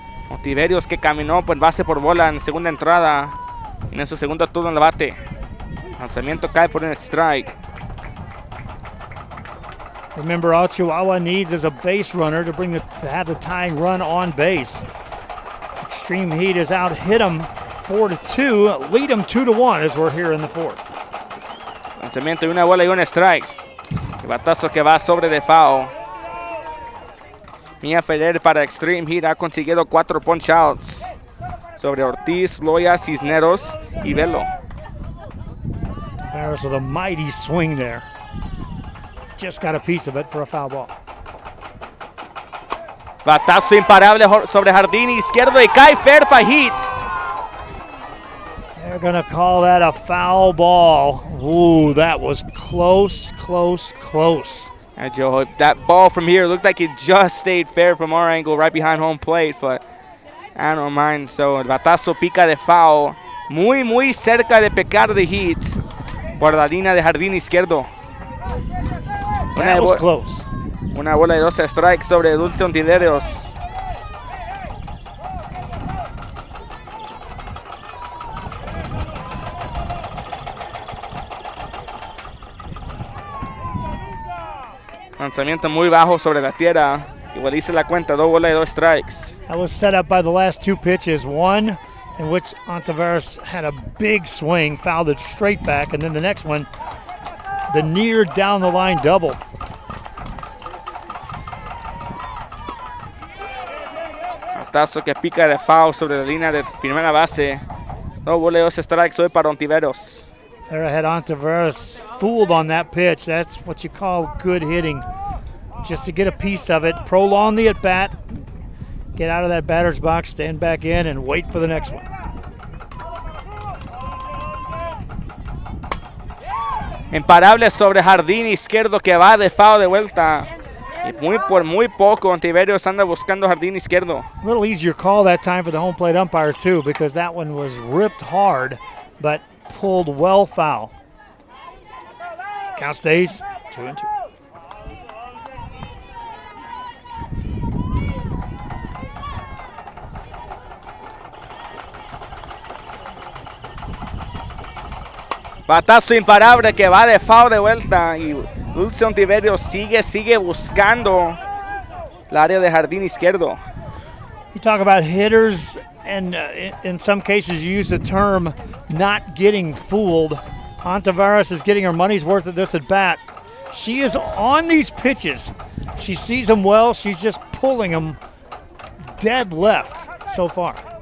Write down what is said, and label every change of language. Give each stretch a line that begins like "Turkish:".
Spanish: Ontiveros que caminó por base por bola en segunda entrada. En su segundo turno en el bate. Lanzamiento cae por un strike.
English: Remember, all Chihuahua needs is a base runner to have the tying run on base. Xtreme Heat has out hit them 4-2, lead them 2-1 as we're here in the fourth.
Spanish: Lanzamiento y una bola y un strikes. El batazo que va sobre de foul. Mia Ferrer para Xtreme Heat ha conseguido 4 punch outs sobre Ortiz, Loya, Cisneros y Velo.
English: Barris with a mighty swing there. Just got a piece of it for a foul ball.
Spanish: Batazo imparable sobre jardín izquierdo y cae fair para Heat.
English: They're going to call that a foul ball. Ooh, that was close, close, close. And Joe, that ball from here looked like it just stayed fair from our angle right behind home plate, but I don't mind.
Spanish: So el batazo pica de foul. Muy, muy cerca de pecar de Heat por la línea de jardín izquierdo.
English: That was close.
Spanish: Una bola de 12 strikes sobre Dulce Ontiveros. Lanzamiento muy bajo sobre la tierra. Igualiza la cuenta, 2 bolas y 2 strikes.
English: That was set up by the last 2 pitches. One in which Ontiveros had a big swing, fouled it straight back, and then the next one, the near down the line double.
Spanish: Batazo que pica de foul sobre la línea de primera base. 2 bolas y 2 strikes hoy para Ontiveros.
English: There had Ontiveros fooled on that pitch. That's what you call good hitting. Just to get a piece of it, prolong the at-bat, get out of that batter's box, stand back in, and wait for the next one.
Spanish: Imparable sobre jardín izquierdo que va de foul de vuelta. Y por muy poco, Ontiverios anda buscando jardín izquierdo.
English: A little easier call that time for the home plate umpire, too, because that one was ripped hard, but pulled well foul. Count stays 2-2. Batazo imparable que va de foul de vuelta y Dulce Ontiverio sigue buscando el área de jardín izquierdo. You talk about hitters, and in some cases you use the term not getting fooled. Ontiveros is getting her money's worth at this at bat. She is on these pitches. She sees them well. She's just pulling them dead left so far.